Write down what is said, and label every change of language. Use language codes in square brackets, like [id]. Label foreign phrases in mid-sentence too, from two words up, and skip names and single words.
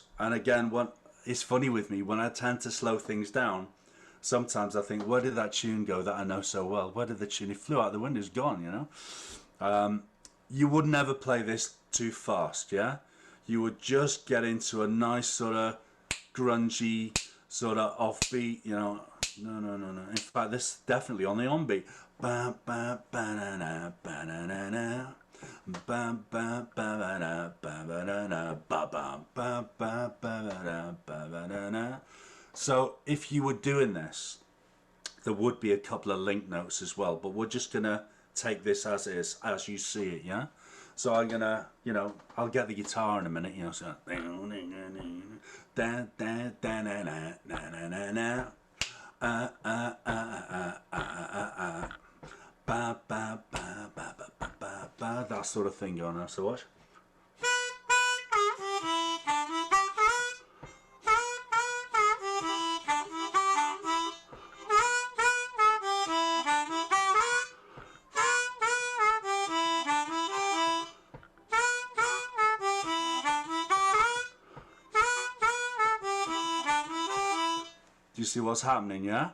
[en] And again, it's funny with me, when I tend to slow things down, sometimes I think, where did that tune go that I know so well? Where did the tune? It flew out the window, it's gone, you know? You would never play this too fast, yeah? You would just get into a nice sort of grungy, sort of offbeat, you know, No. In fact, this is definitely on the on beat. Ba ba ba na na ba na na na. Ba ba ba ba na ba ba na na ba ba ba ba ba na ba ba na na. So if you were doing this, there would be a couple of link notes as well, but we're just gonna take this as is, as you see it, yeah? So I'm gonna, you know, I'll get the guitar in a minute, you know, so da da da na na na na na. Ba ba ba ba ba ba ba, that sort of thing going on. So watch. Do you see what's happening, yeah?